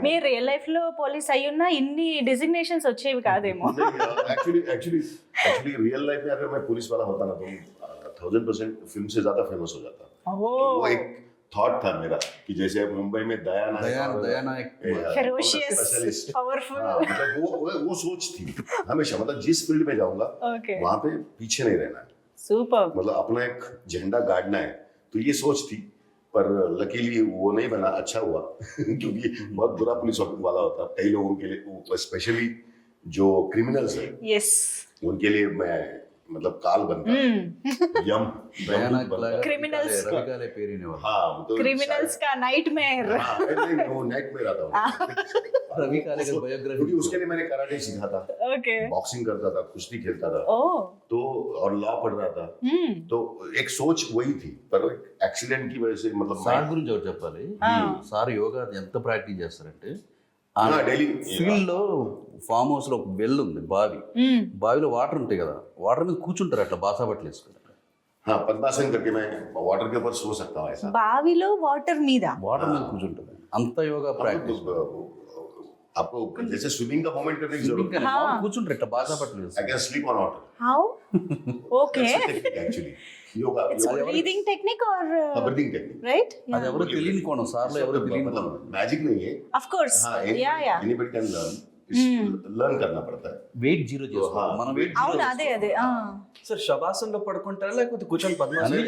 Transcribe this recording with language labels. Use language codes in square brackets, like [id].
[te] మీ real life లో police అయ్యున్నా ఇన్ని designations వచ్చేవి కాదేమో. [hi] एक्चुअली रियल लाइफ में अगर मैं पुलिस वाला होता ना तो 1000% फिल्म से ज्यादा फेमस हो जाता. वो एक थॉट था मेरा कि जैसे मुंबई में दया नायक [en] ferocious powerful, [hi] मतलब वो सोच थी हमेशा, मतलब जिस फील्ड में जाऊंगा वहां पे पीछे नहीं रहना है, [en] super, [hi] मतलब अपना एक झंडा गाड़ना है. तो ये सोच थी, पर लकीली वो नहीं बना. अच्छा हुआ क्योंकि बहुत बुरा पुलिस वाला होता कई लोगों के लिए, स्पेशली जो क्रिमिनल्स है [en] yes [hi] उनके लिए मैं मतलब काल बनता है. यम क्रिमिनल्स हाँ तो क्रिमिनल्स का नाइटमेयर. वो नाइटमेयर आता हूँ रवि काले का बायोग्राफी, क्योंकि उसके लिए मैंने कराटे सीखा था, [en] okay [hi] बॉक्सिंग करता था, कुश्ती खेलता था, ओ तो और लॉ पढ़ रहा था. तो एक सोच वही थी, पर एक्सीडेंट की वजह से मतलब [te] సార్ గురించి ఒకటి చెప్పాలి. సార్ యోగా ఎంత ప్రాక్టీస్ చేస్తారంటే, డైలీ ఫీల్డ్ లో ఫామ్ హౌస్ లో ఒక వెల్ ఉంది, బావిలో వాటర్ ఉంటాయి కదా, వాటర్ మీద కూర్చుంటారు అట్లా బాసా బట్టలు వేసుకుంటారు. [hi] हाँ पद्मासन करके मैं वाटर के ऊपर सो सकता हूँ ऐसा. [te] బావిలో వాటర్ మీద వాటర్ మీద కూర్చుంటారు, అంత యోగా ప్రాక్టీస్. [hi] आपको जैसे स्विमिंग का मोमेंट करने की जरूरत है, [te] కూర్చుంటారు ఇట్లా బాసా బట్టలు [en] I can sleep on water. How okay [hi] actually yoga breathing technique और ब्रीदिंग टेक्निक, राइट. [te] అది ఎవరు తెలియని కోణం, సార్లో ఎవరు తెలియని [hi] मतलब मैजिक नहीं है. [en] of course या [hi] एनीबॉडी कैन लर्न करना पड़ता है. [te] వెయిట్ జీరో చేసుకోవాలి మనం, వెయిట్ అవును అదే అదే సార్ శవాసంలో పడుకుంటారా లేకపోతే కూర్చొని పద్మాసనం